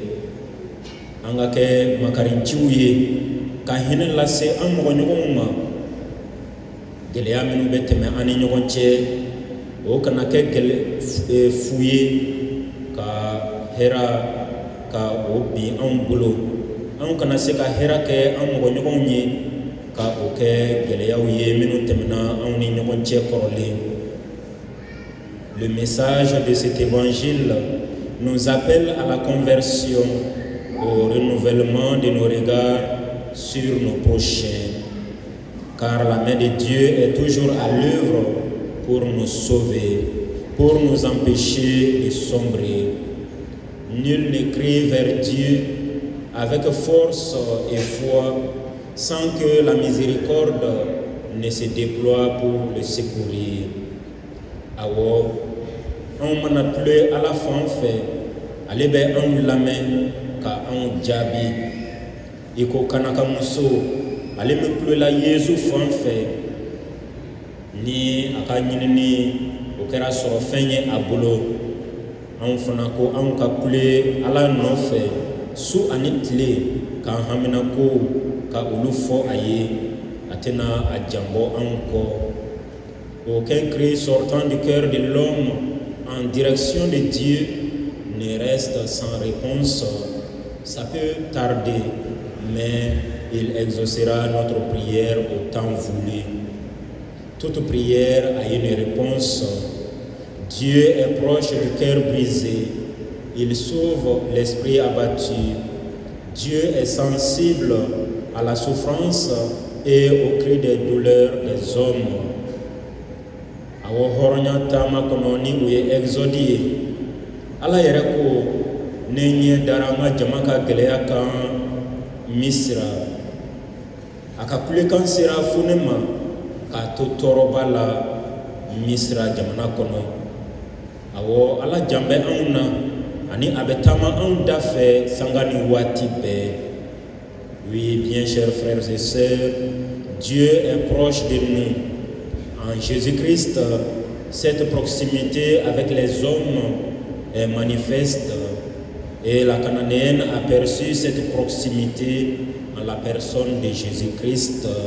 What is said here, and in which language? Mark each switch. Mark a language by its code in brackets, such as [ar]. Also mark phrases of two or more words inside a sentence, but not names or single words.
[bm] an ka kɛ makarinciw ye ka hinɛ lase an mɔgɔɲɔgɔnw ma gɛlɛya minnu bɛ tɛmɛ an ni ɲɔgɔn cɛ o kana kɛ fu ye ka hɛra ka o bin anw bolo anw kana se ka hɛra kɛ an mɔgɔɲɔgɔnw ye ka o kɛ gɛlɛyaw ye minnu tɛmɛna anw ni ɲɔgɔn cɛ kɔrɔlen. [fr] Le message de cet évangile nous appelle à la conversion, au renouvellement de nos regards sur nos prochains, car la main de Dieu est toujours à l'œuvre pour nous sauver, pour nous empêcher de sombrer. Nul ne crie vers Dieu avec force et foi sans que la miséricorde ne se déploie pour le secourir. [bm] Awo, on mana tule Ala fan fɛ ale bɛ anw lamɛn ka anw jaabi i ko kanaka muso ale min tulela Yesu fan fɛ ni a ka ɲinini o kɛra sɔrɔ fɛn ye a bolo anw fana ko anw ka kule Ala nɔfɛ su ani tile k'an hamina ko ka olu fɔ a ye a tɛna a janbɔ anw kɔ. [fr] Aucun cri sortant du cœur de l'homme en direction de Dieu ne reste sans réponse. Ça peut tarder, mais il exaucera notre prière au temps voulu. Toute prière a une réponse. Dieu est proche du cœur brisé. Il sauve l'esprit abattu. Dieu est sensible à la souffrance et au cri des douleurs des hommes. [bm] Awo hɔrɔnya taama kɔnɔ ni o ye exode ye Ala yɛrɛ ko ne ɲɛ dara an ka jama ka gɛlɛya kan Misira a ka kulekan sera fo ne ma k'a to tɔɔrɔba la Misira jamana kɔnɔ awɔ Ala jan bɛ anw na ani a bɛ taama anw da fɛ sanga ni waati bɛɛ. [fr] Oui, bien chers frères et sœurs, Dieu est proche de nous. En Jésus-Christ, cette proximité avec les hommes est manifeste et la cananéenne a perçu cette proximité en la personne de Jésus-Christ.